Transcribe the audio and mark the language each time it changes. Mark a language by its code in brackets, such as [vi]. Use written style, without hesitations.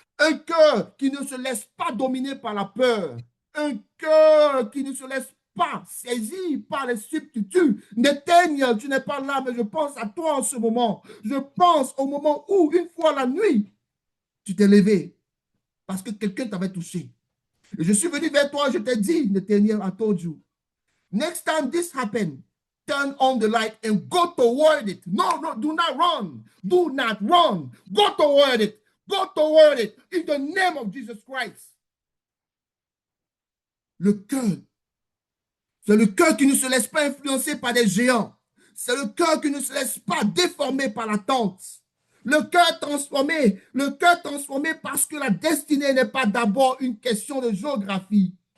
[fr] Un cœur qui ne se laisse pas dominer par la peur. Un cœur qui ne se laisse pas saisir par les substituts. N'éteigne, tu n'es pas là, mais je pense à toi en ce moment. Je pense au moment où, une fois la nuit, tu t'es levé parce que quelqu'un t'avait touché. Et je suis venu vers toi, je t'ai dit, Nathaniel, [en] I told you. Next time this happens, turn on the light and go toward it. No, no, do not run. Do not run. Go toward it. Go toward it in the name of Jesus Christ. [fr] Le cœur, c'est le cœur qui ne se laisse pas influencer par des géants. C'est le cœur qui ne se laisse pas déformer par l'attente. Le cœur transformé parce que la destinée n'est pas d'abord une question de géographie.